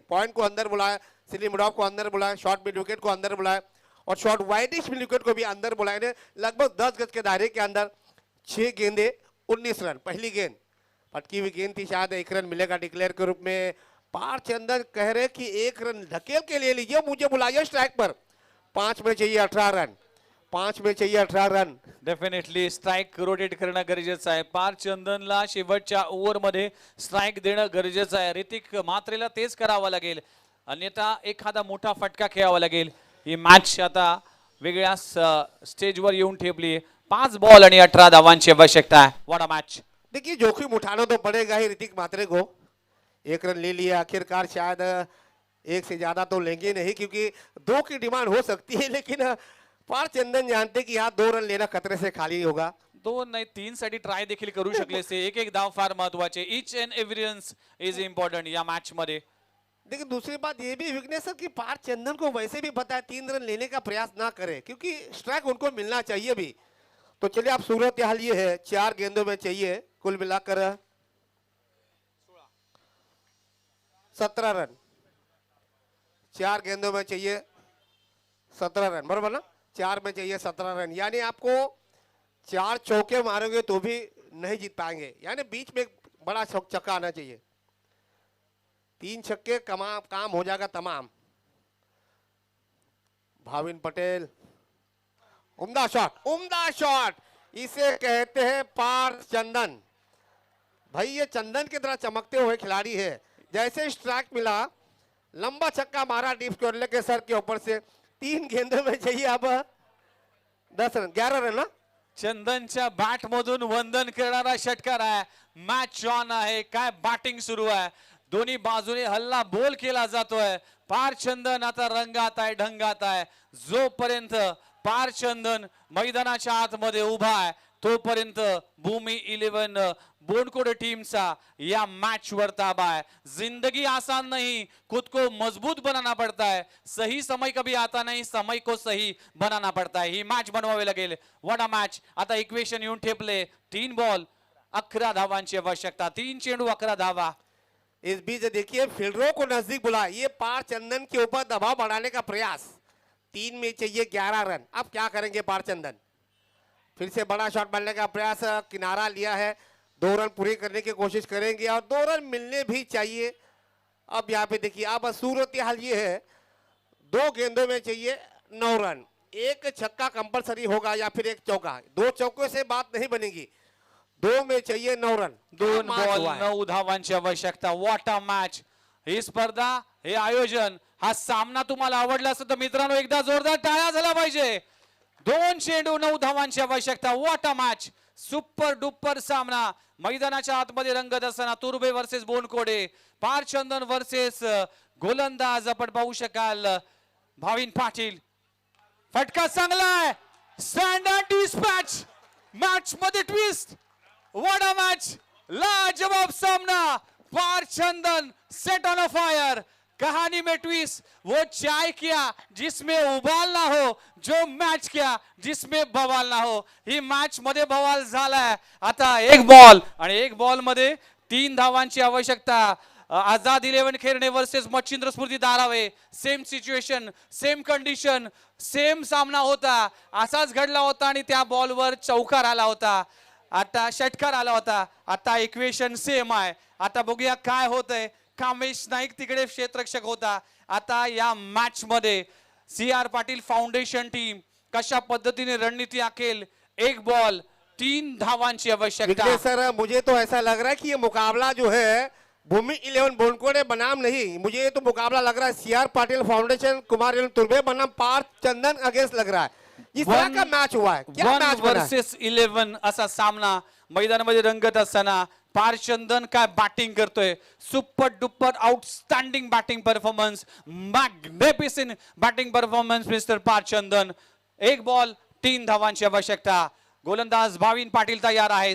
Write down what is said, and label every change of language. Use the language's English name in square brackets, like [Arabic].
[Hindi] Point को अंदर बुलाए, सिली मिडॉन को अंदर बुलाए, शॉर्ट मिड विकेट को अंदर बुलाए और शॉर्ट वाइडिश मिड विकेट को भी अंदर बुलाए. लगभग 10 गज के दायरे के अंदर 6 गेंदे 19 रन. पहली गेंद पटकी हुई गेंद थी, शायद 1 रन मिलेगा डिक्लेयर के रूप में. पारचंदन कह रहे कि 1 रन धकेल के ले लीजिए, मुझे बुलाइए स्ट्राइक पर. 5 में चाहिए 18 रन. 5 में चाहिए 18 रन. [Marathi] डेफिनेटली स्ट्राइक रोटेट करणं गरजेचं आहे. पारचंदनला शेवटच्या ओव्हर मध्ये स्ट्राइक देणं गरजेचं आहे. ऋतिक मात्रेला तेच करावं लागेल, अन्यथा एखादा मोठा फटका खेळावा लागेल. ही मॅच आता वेगळ्या स्टेजवर येऊन ठेपली. 5 बॉल आणि 18 धावांची आवश्यकता आहे. [English] What a match. [Hindi] देखिए जोखिम उठाना तो पड़ेगा ही ऋतिक मात्रे को. 1 रन ले लिया आखिरकार. शायद 1 से ज्यादा तो लेंगे नहीं, क्योंकि 2 की डिमांड हो सकती है, लेकिन पारचंदन जानते कि यहाँ 2 रन लेना खतरे से खाली होगा. [Marathi] 2 नाही 3 साठी ट्राय देखील करू शकले असते. एक धाव फार महत्वाचे. [English] each and every runs is important [Marathi] या मॅच मध्ये. [Hindi] लेकिन दूसरी बात ये भी विघ्नेश सर कि पारचंदन को वैसे भी पता है 3 रन लेने का प्रयास ना करे, क्योंकि स्ट्राइक उनको मिलना चाहिए भी. तो चलिए आप सूरत हाल ये है 4 गेंदों में चाहिए कुल मिलाकर 17 रन. 4 गेंदों में चाहिए 17 रन, बराबर ना. 4 में चाहिए 17 रन. यानी आपको 4 चौके मारोगे तो भी नहीं जीत पाएंगे. यानी बीच में एक बड़ा छक्का आना चाहिए. 3 छक्के काम हो जाएगा तमाम. भाविन पटेल, उम्दा शॉट. इसे कहते हैं पारचंदन. भाई ये चंदन की तरह चमकते हुए खिलाड़ी है. जैसे स्ट्राइक मिला, लंबा छक्का मारा डीप स्क्वायर के सर के ऊपर से. 3 गेंदों में चाहिए अब 10 रन, 11 रन ना. [Marathi] चंदनच्या बॅट मधून वंदन करणारा षटकार आहे. मॅच ऑन आहे. काय बॅटिंग सुरू आहे. दोन्ही बाजूने हल्ला बोल केला जातोय. पारचंदन आता रंगात आहे, ढंगात आहे. जोपर्यंत पारचंदन मैदानाच्या आतमध्ये उभा आहे तोपर्यंत भूमी 11 बोनकोड टीमचा या मैच वर ताबा है. [Hindi] जिंदगी आसान नहीं, खुद को मजबूत बनाना पड़ता है. सही समय कभी आता नहीं, समय को सही बनाना पड़ता है. [Marathi] ही मॅच बनवावी लागेल. [English] What a match. [Marathi] आता इक्वेशन येऊन ठेपले. 3 बॉल 11 धावांची आवश्यकता. 3 चेंडू 11 धावा. [Hindi] इस बीच देखिए फील्डरों को नजदीक बुला. ये पारचंदन के ऊपर दबाव बढ़ाने का प्रयास. 3 में चाहिए 11 रन. अब क्या करेंगे पारचंदन. फिर से बड़ा शॉट मारने का प्रयास. किनारा लिया है. 2 रन पूरे करने की कोशिश करेंगे और 2 रन मिलने भी चाहिए. अब यहाँ पे देखिए, अब सूरत हाल ये है, 2 गेंदों में चाहिए 9 रन, एक छक्का कंपलसरी होगा या फिर एक चौका, 2 चौकों से बात नहीं बनेगी, 2 में चाहिए 9 रन। 2 मैच बॉल हुआ है। [Marathi] 9 धावांची आवश्यकता. [English] What a match. [Marathi] ही स्पर्धा, हे आयोजन, हा सामना तुम्हाला आवडला असेल तर मित्रांनो एकदा जोरदार टाळ्या झाला पाहिजे. 2 चेंडू 9 धावांची आवश्यकता. [English] What a match. [Marathi] Super duper सामना मैदानाच्या आतमध्ये रंगत असताना तुर्बे वर्सेस बोनकोडे, पारचंदन वर्सेस गोलंदाज आपण पाहू शकाल भाविन पाटील. फटका चांगला आहे. [English] Stand and dispatch. [Marathi] मॅच मध्ये ट्विस्ट. [English] What a match. [Marathi] लाजवाब सामना. पारचंदन [English] Set on a fire. [Hindi] कहानी में ट्विस्ट. वो चाय किया जिसमें उबाल ना हो, जो मॅच किया जिसमें बवाल ना हो. [Marathi] ही मॅच मध्ये बवाल झालाय. आता एक बॉल आणि एक बॉल मध्ये 3 धावांची आवश्यकता. आझाद 11 खेरणे वर्सेस मच्छिंद्र स्फूर्ती धारावे. Same situation, same condition, same सामना होता. असाच घडला होता आणि त्या बॉलवर चौकार आला होता. आता षटकार आला होता. आता इक्वेशन सेम आहे. आता बघूया काय होतंय. कामेश नाईक तिकडे क्षेत्ररक्षक होता. आता या मॅच मध्ये CR पाटील फाउंडेशन टीम कशा पद्धतीने रणनीती आखेल. एक बॉल 3 धावांची आवश्यकता. [Hindi] विघ्नेश सर, मुझे तो ऐसा लग रहा है कि ये मुकाबला जो है भूमि 11 बोनकोडे बनाम नहीं, मुझे ये तो मुकाबला लग रहा है CR पाटिल फाउंडेशन कुमार 11 तुर्बे बनाम पार्थ चंदन अगेंस्ट लग रहा है. इस तरह का मैच हुआ है. क्या 1 मैच बना है? [Marathi] वर्सेस 11 असा सामना मैदानामध्ये रंगत असताना पारचंदन काय बॅटिंग करतोय. [English] Super duper outstanding batting performance. Magnificent batting performance mister Parchandan. [Marathi] एक बॉल 3 धावांची आवश्यकता. गोलंदाज भाविन पाटील तयार आहे.